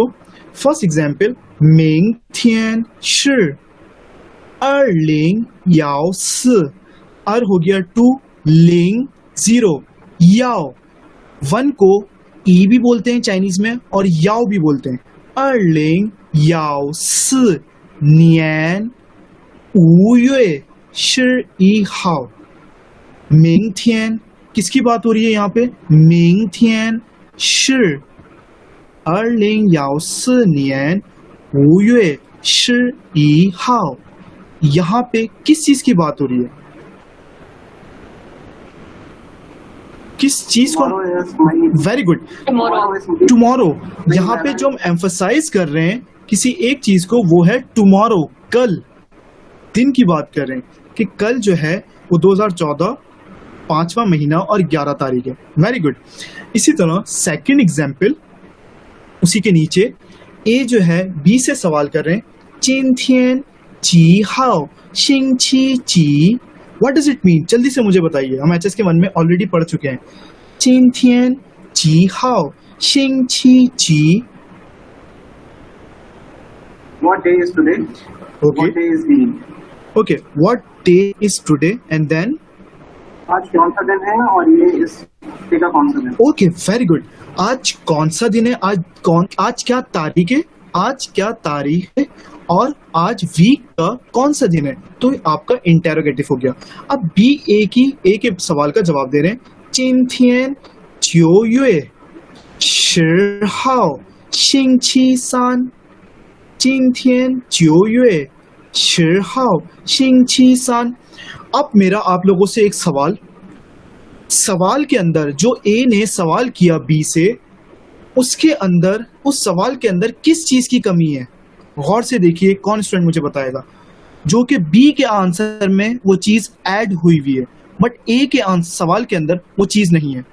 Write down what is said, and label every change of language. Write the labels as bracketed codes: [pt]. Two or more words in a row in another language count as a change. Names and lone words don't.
[en] first example, [zh] 明天是 [hi] 2014, अर हो गया 2, लिंग 0, याओ 1 को ई भी बोलते हैं चाइनीज में और याओ भी बोलते हैं। [zh] 2014 年5月11号，明天 [hi] किसकी बात हो रही है यहाँ पे? [zh] 明天是2014年5月11 号， [hi] यहाँ पे किस चीज की बात हो रही है? किस चीज को? [en] very good, tomorrow. [hi] यहाँ पे जो हम एम्फसाइज कर रहे हैं किसी एक चीज को, वो है टुमारो, कल, दिन की बात कर रहे हैं कि कल जो है वो 2014 5वां महीना और 11 तारीख है। [en] very good. [hi] इसी तरह [en] second example, [hi] उसी के नीचे ए जो है बी से सवाल कर रहे हैं, [zh] 今天几号星期几, [en] what does it mean? [hi] जल्दी से मुझे बताइए, हम एचएस के 1 में ऑलरेडी पढ़ चुके हैं। [zh] 今天几号星期几? [en] What day is today? Okay. What day is the? Okay, what day is today? And then? [hi] आज कौन सा दिन है और ये इस डे का कौन सा दिन? [en] Okay, very good. [hi] आज कौन सा दिन है? आज क्या तारीख है? आज क्या तारीख है? और आज वीक का कौन सा दिन है? तो आपका इंटेरोगेटिव हो गया। अब बी ए के सवाल का जवाब दे रहे हैं, [zh] 今天9月10号星期三，今天9月10号星期三। [hi] अब मेरा आप लोगों से एक सवाल के अंदर जो ए ने सवाल किया बी से, उसके अंदर, उस सवाल के अंदर किस चीज की कमी है? गौर से देखिए, कौन स्टूडेंट मुझे बताएगा? जो कि बी के आंसर में वो चीज ऐड हुई हुई है, बट ए के सवाल के अंदर वो चीज नहीं है।